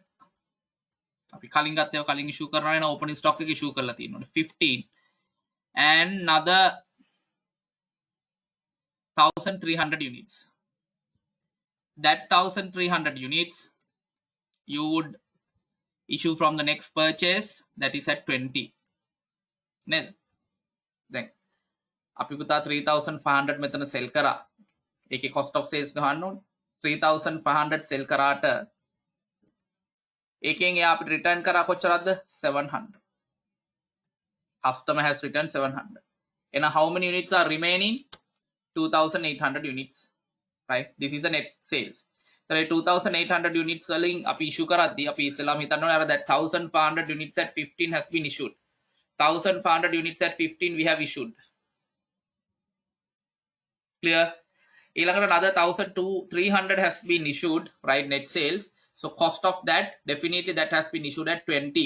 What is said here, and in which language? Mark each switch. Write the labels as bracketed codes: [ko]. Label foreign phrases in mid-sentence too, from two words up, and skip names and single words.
[en] Calling issue karna opening stock issue 15 and another 1,300 units. That 1,300 units you would issue from the next purchase, that is at 20. [si] Then අපි පුතා 3,500 මෙතන sell කරා. ඒකේ [en] cost of sales [si] ගහන්න ඕනේ. 3,500 sell කරාට ඒකෙන් එයා අපිට return කරා කොච්චරද? 700. [en] Customer has returned 700. And how many units are remaining? 2,800 units. Right? This is a net sales. So 2,800 units selling [si] අපි issue කරද්දී අපි ඉස්සෙල්ලාම හිතන්න ඕනේ [en] that 1,500 units at 15 has been issued. 1,500 units at 15 we have issued. Clear? Another 1,300 has been issued, right? Net sales. So cost of that, definitely that has been issued at 20.